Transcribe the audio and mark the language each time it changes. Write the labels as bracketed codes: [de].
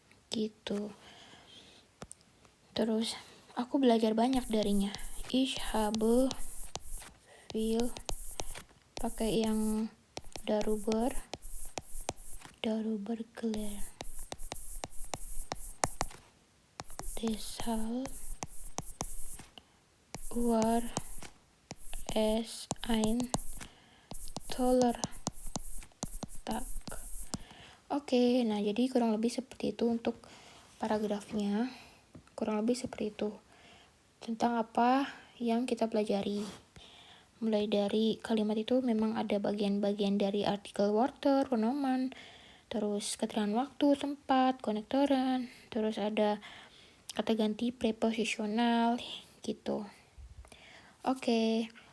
[id] Gitu. Terus aku belajar banyak darinya. [de] Ich habe viel, [id] pakai yang [de] darüber gelernt. Deshalb war es ein toller Tag. [id] Oke, nah jadi kurang lebih seperti itu untuk paragrafnya. Kurang lebih seperti itu. Tentang apa yang kita pelajari. Mulai dari kalimat itu memang ada bagian-bagian dari artikel water, pronomen, terus keterangan waktu, tempat, konektoran, terus ada kata ganti preposisional gitu. Oke.